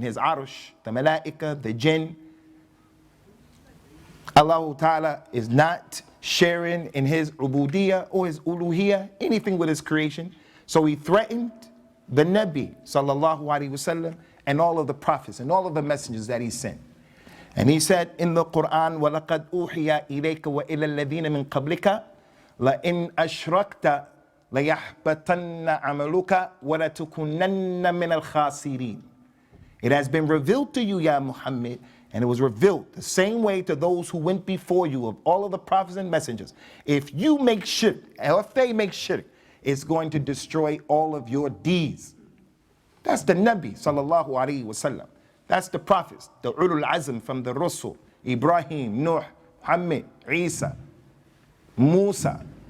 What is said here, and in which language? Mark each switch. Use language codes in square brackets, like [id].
[en] His Arsh, the Malaika, the Jinn. Allah Ta'ala is not sharing in his Ubudiyah or his Uluhiyah, anything with his creation. So he threatened the Nabi sallallahu alaihi wasallam and all of the prophets and all of the messengers that he sent. And he said in the Qur'an, [ar] وَلَقَدْ أُوحِيَ إِلَيْكَ وَإِلَى الَّذِينَ مِنْ قَبْلِكَ لَإِنْ أَشْرَكْتَ لَيَحْبَطَنَّ عَمَلُكَ وَلَتُكُنَنَّ مِنَ الْخَاسِرِينَ. [en] It has been revealed to you, Ya Muhammad, and it was revealed the same way to those who went before you of all of the prophets and messengers. If you make shirk, or if they make shirk, it's going to destroy all of your deeds. That's the Nabi sallallahu alaihi wasallam. That's the prophets, the ulul azm from the Rasul, Ibrahim, Nuh, Muhammad, Isa, Musa.